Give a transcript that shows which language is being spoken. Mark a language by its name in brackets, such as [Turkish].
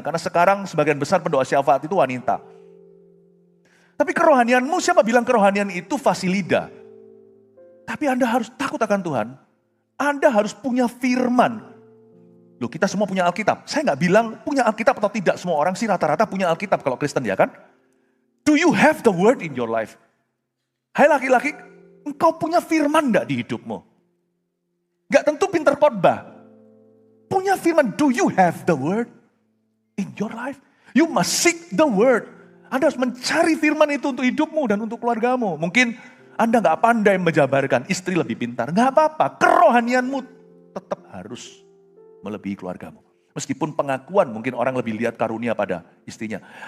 [Indonesian] Karena sekarang sebagian besar pendoa syafaat itu wanita. Tapi kerohanianmu, siapa bilang kerohanian itu fasilida? Tapi Anda harus takut akan Tuhan. Anda harus punya firman. Loh, kita semua punya Alkitab. Saya nggak bilang punya Alkitab atau tidak. Semua orang sih rata-rata punya Alkitab kalau Kristen, ya kan? [English] Do you have the word in your life? [Indonesian] Hai laki-laki, engkau punya firman nggak di hidupmu? Nggak tentu pintar khotbah. Punya firman, [English] do you have the word in your life? You must seek the word. [Indonesian] Anda harus mencari firman itu untuk hidupmu dan untuk keluargamu. Mungkin Anda nggak pandai menjabarkan, istri lebih pintar. Nggak apa-apa, kerohanianmu tetap harus melebihi keluargamu. Meskipun pengakuan mungkin orang lebih lihat karunia pada istrinya.